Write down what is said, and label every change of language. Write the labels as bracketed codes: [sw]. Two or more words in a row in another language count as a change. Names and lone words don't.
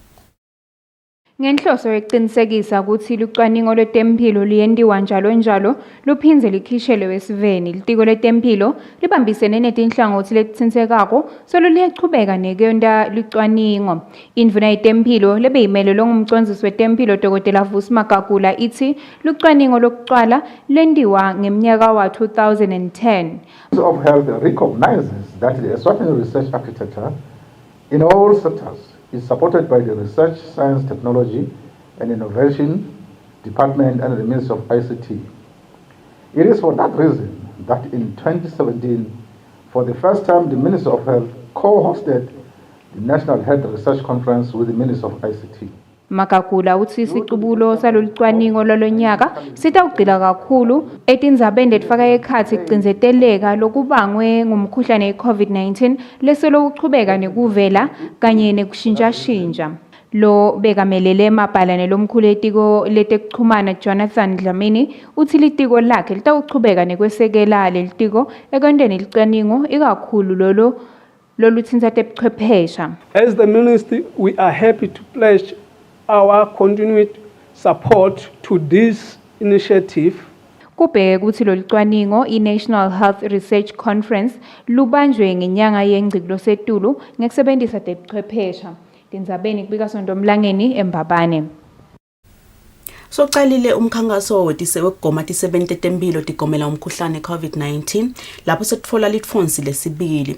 [ss] Ngenhloso yokuqinisekisa ukuthi lucwaningo lwetempilo liyendiwa njalo luphinze likhishele wesiveni litiko letempilo libambisene netinhlangothi letitsinsekako solo liyachubeka nekuyonda lucwaningo. Indvuna yetempilo lebeyimelelwe ngumcondzisi wetempilo Dr. Vusi Magagula ithi lucwaningo lokucala lendiwa ngemnyaka wa 2010. [en] of Health recognizes that the Eswatini research architecture in all sectors is supported by the Research, Science, Technology and Innovation Department and the Ministry of ICT. It is for that reason that in 2017, for the first time, the Ministry of Health co-hosted the National Health Research Conference with the Ministry of ICT. [ss] Magagula uthi isiqubulo salolucwaningo lolonyaka sitawugcila kakhulu etindzabeni letfaka ekhatsi kucinzeteleka lokubangwe ngumkhuhlane i-COVID-19 leselo kuchubeka nekuvela kanye nekushintshashintsha. Lo bekamelele mabhalane lomkhulu etiko letekuchumana Jonathan Dlamini uthi litiko lakhe litawuchubeka nekwesekela lelitiko ekwenteni licwaningo ikakhulu lolutsinza tebuchwephesha. [en] As the ministry, we are happy to pledge our continued support to this initiative. [ss] Kubheke ukuthi lolicwaningo i-National Health Research Conference lubanjwe ngenyanga yengciklo setulu ngekusebentisa tebuchwephesha. Tindzabeni kubika Sondomlangeni eMbabane. Socalile umkhankaso wekugoma ti-7 tetempilo tigomela umkhuhlane COVID-19 lapho setfola litfonsi lesibili.